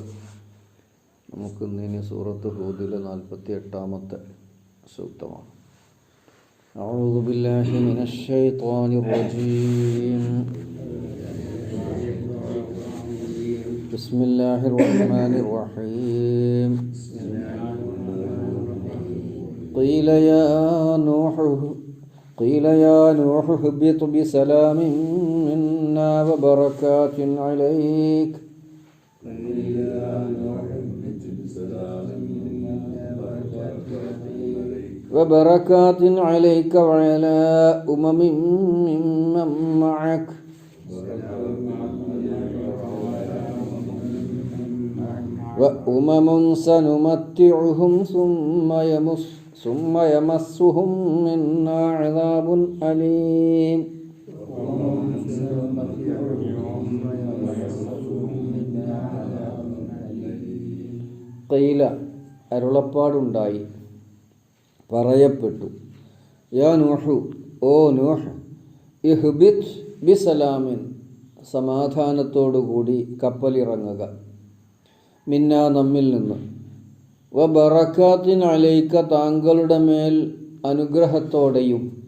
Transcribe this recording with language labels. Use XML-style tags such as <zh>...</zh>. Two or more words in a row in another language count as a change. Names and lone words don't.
<ml>നമുക്ക് ഇന്ന് സൂറത്ത് ഹൂദിലെ 48-ാമത്തെ സൂക്തമാണ്.</ml> <ar>أعوذ بالله من الشيطان الرجيم. بسم الله الرحمن الرحيم. قيل يا نوح اهبط بسلام منا وبركات عليك وعلى أمم ممن معك وأمم سنمتعهم ثم يمسهم منا عذاب أليم.</ar> <ml>ഖീല അരുളപ്പാടുണ്ടായി, പറയപ്പെട്ടു,</ml> <ar>يا نوح,</ar> <ml>ഓ നൂഹ്,</ml> <ar>اهبط بسلام,</ar> <ml>സമാധാനത്തോടുകൂടി കപ്പലിറങ്ങുക, മിന്നാ, നമ്മിൽ നിന്ന്,</ml> <ar>وبركات عليك,</ar> <ml>താങ്കളുടെ മേൽ അനുഗ്രഹത്തോടെയും,</ml>